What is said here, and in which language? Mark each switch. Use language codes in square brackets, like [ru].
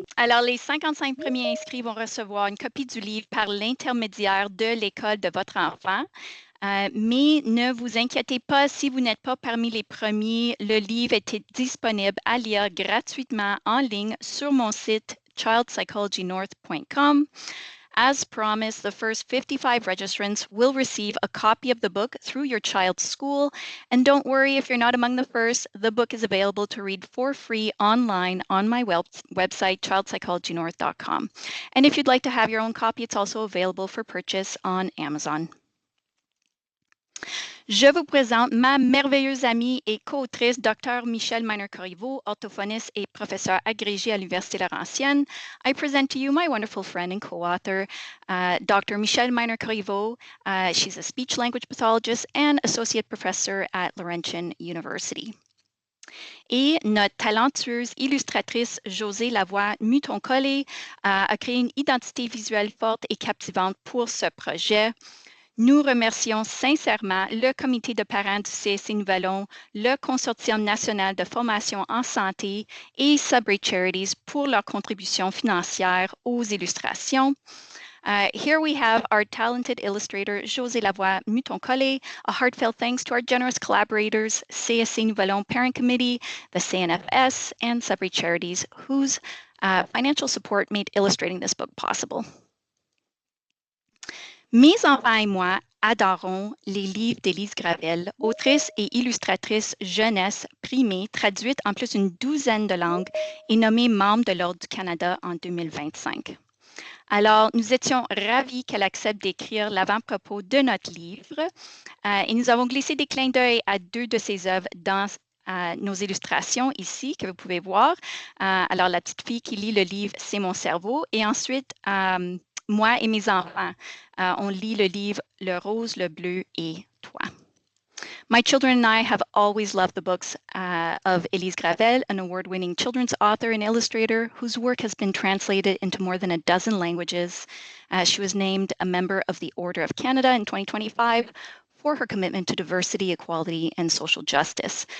[fr] Alors, les 55 premiers inscrits vont recevoir une copie du livre par l'intermédiaire de l'école de votre enfant. Mais ne vous inquiétez pas si vous n'êtes pas parmi les premiers. Le livre est disponible à lire gratuitement en ligne sur mon site childpsychologynorth.com. [en] As promised, the first 55 registrants will receive a copy of the book through your child's school. And don't worry if you're not among the first, the book is available to read for free online on my website, childpsychologynorth.com. And if you'd like to have your own copy, it's also available for purchase on Amazon. [fr] Je vous présente ma merveilleuse amie et co-autrice, Dr. Michelle Miner-Corriveau, orthophoniste et professeur agrégé à l'Université Laurentienne. [en] I present to you my wonderful friend and co-author, Dr. Michelle Miner-Corriveau. She's a speech-language pathologist and associate professor at Laurentian University. [fr] Et notre talentueuse illustratrice Josée Lavoie-Muton-Collé a créé une identité visuelle forte et captivante pour ce projet. Nous remercions sincèrement le comité de parents du CSC Nouvelon, le Consortium national de formation en santé et Sudbury Charities pour leur contribution financière aux illustrations. [en] Here we have our talented illustrator, Josée Lavoie-Muton-Collé. A heartfelt thanks to our generous collaborators, CSC Nouvelon Parent Committee, the CNFS, and Sudbury Charities, whose financial support made illustrating this book possible. [fr] Mes enfants et moi adorons les livres d'Élise Gravel, autrice et illustratrice jeunesse primée, traduite en plus d'une douzaine de langues et nommée membre de l'Ordre du Canada en 2025. Alors, nous étions ravis qu'elle accepte d'écrire l'avant-propos de notre livre et nous avons glissé des clins d'œil à 2 de ses œuvres dans nos illustrations ici, que vous pouvez voir. Alors, la petite fille qui lit le livre, c'est mon cerveau. Et ensuite, moi et mes enfants, on lit le livre Le rose, le bleu et toi. [en] My children and I have always loved the books of Élise Gravel, an award-winning children's author and illustrator whose work has been translated into more than a dozen languages. She was named a member of the Order of Canada in 2025 for her commitment to diversity, equality, and social justice.